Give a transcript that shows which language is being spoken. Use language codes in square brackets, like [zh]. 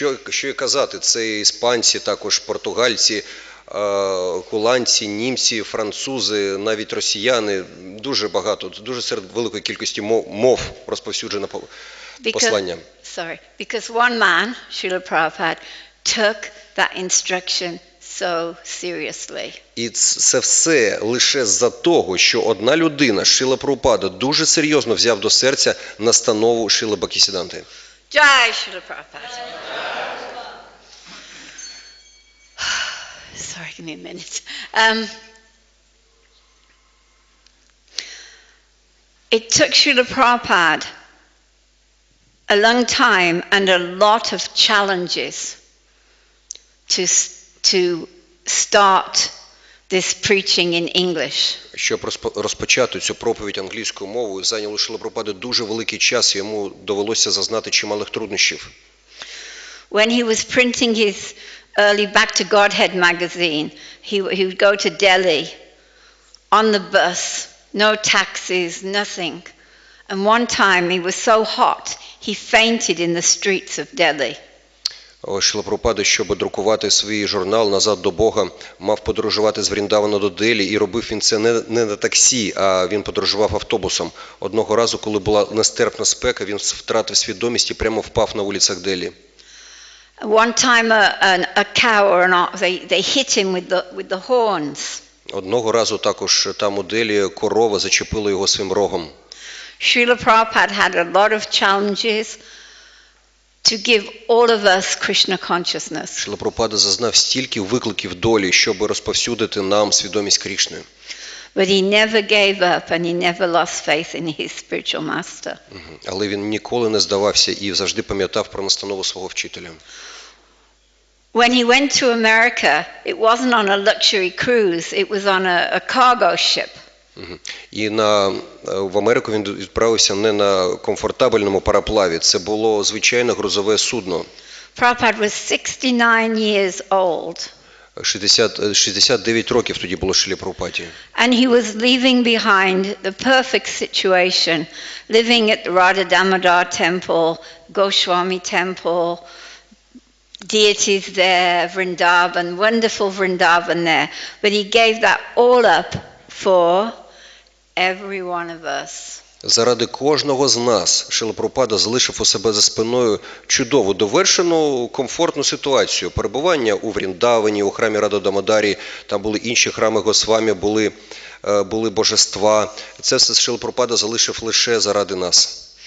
[uk] Що і казати, це іспанці, також португальці, голландці, німці, французи, навіть росіяни, дуже багато, дуже серед великої кількості мов розповсюджено послання. [en] Because one man, Srila Prabhupada, took that instruction so seriously. [uk] І це все лише за того, що одна людина, Шрила Прабхупада, дуже серйозно взяв до серця настанову Шрили Бхактіведанти. [en] Jai Srila Prabhupada. Sorry, give me a minute. It took Srila Prabhupada a long time and a lot of challenges to start this preaching in English. [uk] Щоб розпочати цю проповідь англійською мовою, зайняло Шрила Прабхупади дуже великий час, і йому довелося зазнати чималих труднощів. [en] When he was printing his early Back to Godhead magazine, he would go to Delhi on the bus, no taxis, nothing. And one time he was so hot, he fainted in the streets of Delhi. [uk] Шрила Прабхупада, щоб друкувати свій журнал «Назад до Бога», мав подорожувати з Вріндавана до Делі, і робив він це не на таксі, а він подорожував автобусом. Одного разу, коли була нестерпна спека, він втратив свідомість і прямо впав на вулицях Делі. [en] One time a cow or an ox, they hit him with the horns. [uk] Одного разу також там у Делі корова зачепила його своїм рогом. [en] Srila Prabhupada had a lot of challenges to give all of us Krishna consciousness. [uk] Шрила Прабхупада зазнав стільки викликів долі, щоб розповсюдити нам свідомість Крішни. [en] But he never gave up and he never lost faith in his spiritual master. [uk] Але він ніколи не здавався і завжди пам'ятав про настанову свого вчителя. [en] When he went to America, it wasn't on a luxury cruise, it was on a cargo ship. [uk] І в Америку він відправився не на комфортабельному пароплаві, це було звичайне грузове судно. [en] Prabhupada was 69 years old. [uk] 69 років тоді було Шрілі Прабхупаді. [en] And he was leaving behind the perfect situation, living at the Radha Damodar temple, Goswami temple, deities there, Vrindavan, wonderful Vrindavan there. But he gave that all up for every one of us. [uk] Заради кожного з нас Шрила Прабхупада залишив у себе за спиною чудову, довершену, комфортну ситуацію. Перебування у Вріндавані, у храмі Рада Дамодарі, там були інші храми Госвамі, були божества. Це все Шрила Прабхупада залишив лише заради нас.